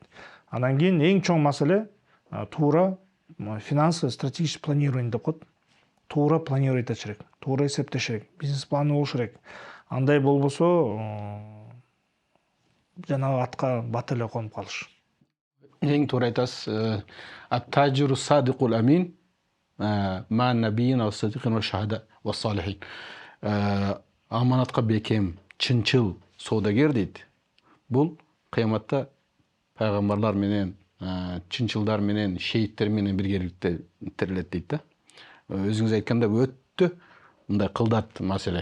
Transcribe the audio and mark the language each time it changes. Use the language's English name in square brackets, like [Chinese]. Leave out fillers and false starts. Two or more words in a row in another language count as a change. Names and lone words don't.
[Kyrgyz] Анан кийин эң чоң маселе туура [Russian] финансовый стратегический планирование [Kyrgyz] деп коет. Туура планировать этиш керек, туура эсептеш керек, бизнес планы болуш керек. Андай болбосо жанагы атка бат эле конуп калыш. Эң туура айтасыз. [Arabic] التاجر الصدوق الأمين مع النبيين والصديقين والشهداء والصالحين. [Kyrgyz] Аманатка бекем, чынчыл соодагер дейт. Бул кыяматта пайгамбарлар менен, чынчылдар менен, шейиттер менен биргеликте тирилет дейт да. Өзүңүз айтканда өтө мындай кылдат маселе.